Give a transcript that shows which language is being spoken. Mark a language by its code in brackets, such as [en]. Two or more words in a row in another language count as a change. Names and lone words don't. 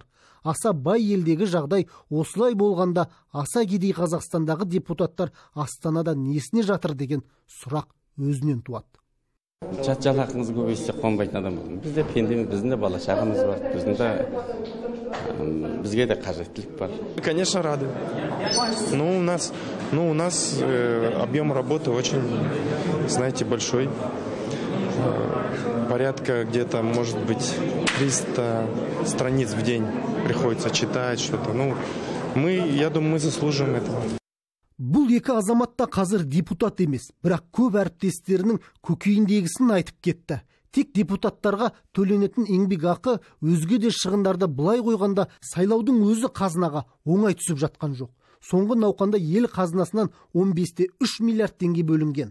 [kk] Аса бай елдегі жағдай осылай болғанда, аса кедей Қазақстандағы депутаттар Астанада несіне жатыр деген сұрақ өзінен туады. Жалақыңыз көбейсе қонбайтын адам болдым. Бізде пендеміз, біздің де бала шағамыз бар, біздің де бізге де қажеттілік бар. [ru] Конечно, рады. Но у нас объем работы очень, знаете, большой. Порядка где-то, может быть, 300 страниц в день приходится читать что-то. Я думаю, мы заслуживаем этого. [kk] Бұл екі азаматта қазір депутат емес, бірақ көп әріптестерінің көкейіндегісін айтып кетті. Тек депутаттарға төленетін еңбек ақы, өзге де шығындарды былай қойғанда сайлаудың өзі қазынаға оңай түсіп жатқан жоқ. Соңғы науқанда ел қазынасынан 15,3 миллиард теңге бөлінген.